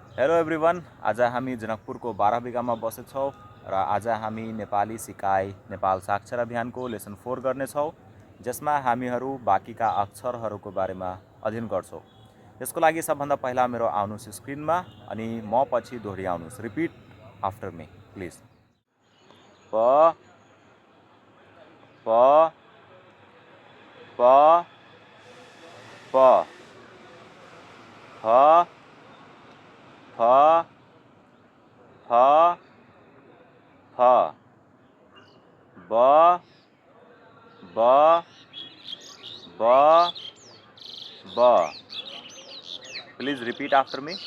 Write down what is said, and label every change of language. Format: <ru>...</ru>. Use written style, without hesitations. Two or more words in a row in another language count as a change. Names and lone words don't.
<en>Hello everyone,</en> <ne>आज हामी जनकपुरको 12 बिघामा बसेछौँ र आज हामी नेपाली सिकाइ नेपाल साक्षर अभियानको लेसन 4 गर्नेछौँ, जसमा हामीहरू बाँकीका अक्षरहरूको बारेमा अध्ययन गर्छौँ। यसको लागि सबभन्दा पहिला मेरो आउनुहोस् स्क्रिनमा अनि म पछि दोहोऱ्याउनुहोस्।</ne> <en>repeat after me please.</en> <ne>प प प प फ फ फ फ ब ब ब ब</ne> <en>please repeat after me.</en>